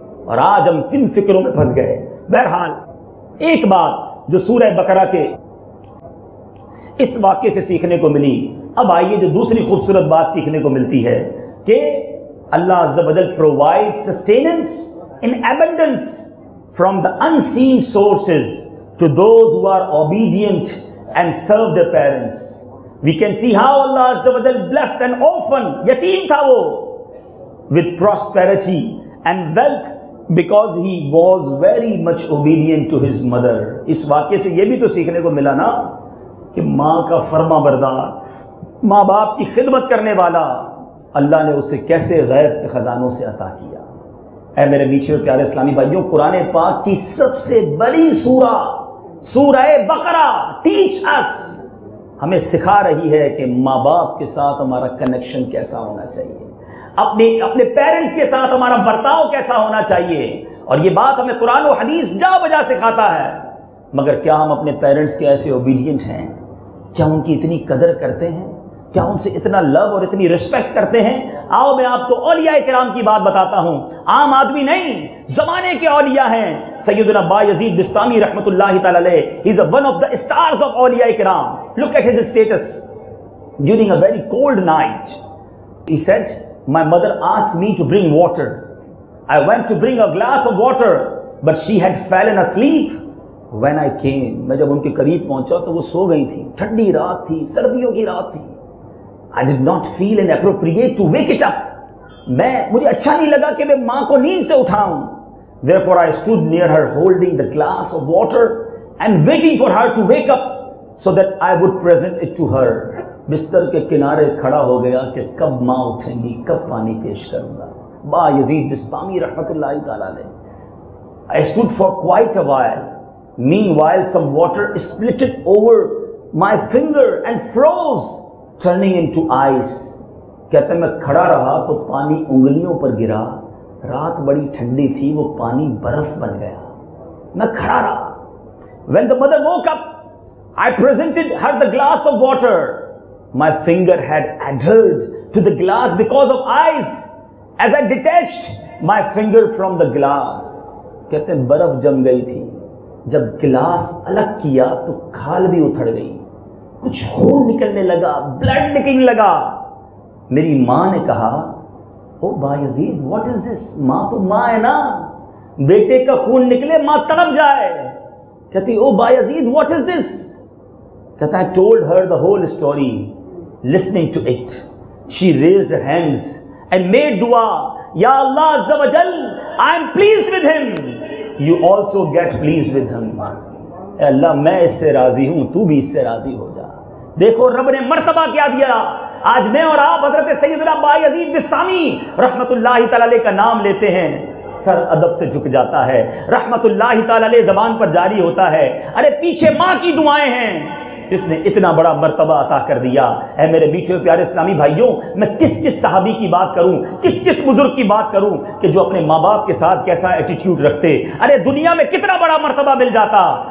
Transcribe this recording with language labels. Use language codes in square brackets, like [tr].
[ur] اور آج ہم کن فکروں میں پھنس گئے. بہرحال ایک بات جو سورہ بقرہ کے اس واقعے سے سیکھنے کو ملی. اب آئیے جو دوسری خوبصورت بات سیکھنے کو ملتی ہے کہ اللہ عز و جل [en] Provide sustenance in abundance from the unseen sources to those who are obedient and serve their parents. We can see how Allah عز و جل blessed an orphan, [ur] یتیم تھا وہ, [en] with prosperity and wealth because he was very much obedient to his mother. [ur] اس واقعے سے یہ بھی تو سیکھنے کو ملا نا کہ ماں کا فرما بردار، ماں باپ کی خدمت کرنے والا، اللہ نے اسے کیسے غیب کے خزانوں سے عطا کیا. اے میرے میٹھے اور پیارے اسلامی بھائیوں، قرآن پاک کی سب سے بڑی سورہ سورہ بقرہ [en] teach us, [ur] ہمیں سکھا رہی ہے کہ ماں باپ کے ساتھ ہمارا کنیکشن کیسا ہونا چاہیے، اپنے پیرنٹس کے ساتھ ہمارا برتاؤ کیسا ہونا چاہیے، اور یہ بات ہمیں قرآن و حدیث جا بجا سکھاتا ہے۔ مگر کیا ہم اپنے پیرنٹس کے ایسے اوبیڈینٹ ہیں؟ کیا ان کی اتنی قدر کرتے ہیں؟ کیا ان سے اتنا لو اور اتنی رسپیکٹ کرتے ہیں؟ آؤ میں آپ کو اولیاء کرام کی بات بتاتا ہوں، عام آدمی نہیں، زمانے کے اولیاء ہیں۔ سیدنا بایزید بسطامی رحمۃ اللہ تعالی علیہ، [en] he is one of the stars of [ur] اولیاء کرام. [en] Look at his status during a very cold night. He said, my mother asked me to bring water. I went to bring a glass of water, but she had fallen asleep when I came. [ur] میں جب ان کے قریب پہنچا تو وہ سو گئی تھی، ٹھنڈی رات تھی، سردیوں کی رات تھی۔ [en] I did not feel inappropriate to wake it up. [ur] مجھے اچھا نہیں لگا کہ میں ماں کو نیند سے اٹھاؤں۔ [en] Therefore I stood near her holding the glass of water and waiting for her to wake up so that I would present it to her. [ur] بستر کے کنارے کھڑا ہو گیا کہ کب ماں اٹھیں گی، کب پانی پیش کروں گا۔ با یزید بسطامی رحمۃ اللہ تعالی علیہ. [en] I stood for quite a while. Meanwhile some water splitted over my finger and froze, turning into ice. [ur] کہتے ہیں میں کھڑا رہا تو پانی انگلیوں پر گرا، رات بڑی ٹھنڈی تھی، وہ پانی برف بن گیا، میں کھڑا رہا۔ [en] When the mother woke up, I presented her the glass of water. My finger had adhered to the glass because of ice. As I detached my finger from the glass, [ur] کہتے ہیں برف جم گئی تھی، جب گلاس الگ کیا تو کھال بھی اتھڑ گئی، کچھ خون نکلنے لگا، بلڈ نکلنے لگا۔ میری ماں نے کہا، او بایزید [en] what is this؟ [ur] ماں تو ماں ہے نا، بیٹے کا خون نکلے ماں تڑپ جائے۔ کہتی او بایزید what is this؟ کہتا [en] I told her the whole story. Listening to it, she raised her hands and made dua. Ya Allah Azza wa Jal, I am pleased with him. You also get pleased with him. [ur] اے اللہ میں اس سے راضی ہوں، تو بھی اس سے راضی ہو جا۔ دیکھو رب نے مرتبہ کیا دیا۔ آج میں اور آپ حضرت سیدنا بایزید بسطامی رحمت اللہ تعالی علیہ کا نام لیتے ہیں، سر ادب سے جھک جاتا ہے، رحمت اللہ تعالی علیہ زبان پر جاری ہوتا ہے۔ ارے پیچھے ماں کی دعائیں ہیں، اس نے اتنا بڑا مرتبہ عطا کر دیا۔ اے میرے میٹھے پیارے اسلامی بھائیوں، میں کس کس صحابی کی بات کروں، کس کس بزرگ کی بات کروں کہ جو اپنے ماں باپ کے ساتھ کیسا ایٹیٹیوڈ رکھتے۔ ارے دنیا میں کتنا بڑا مرتبہ مل جاتا،